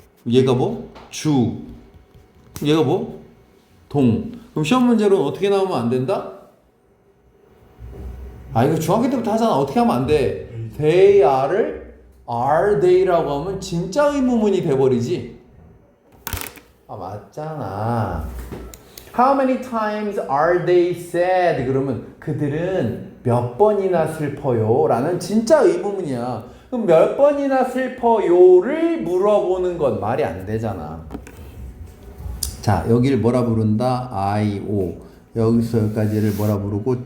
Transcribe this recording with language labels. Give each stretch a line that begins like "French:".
Korean: 얘가 뭐? 주. 얘가 뭐? 동. 그럼 시험 문제로는 어떻게 나오면 안 된다? 이거 중학교 때부터 하잖아. 어떻게 하면 안 돼?
English: They are
Korean: 를
English: are they
Korean: 라고 하면 진짜 의문문이 돼버리지. 맞잖아.
English: How many times are they sad?
Korean: 그러면 그들은 몇 번이나 슬퍼요? 라는 진짜 의문문이야. 그럼 몇 번이나 슬퍼요를 물어보는 건 말이 안 되잖아. 자, 여기를 뭐라 부른다? I-O. 여기서 여기까지를 뭐라 부르고?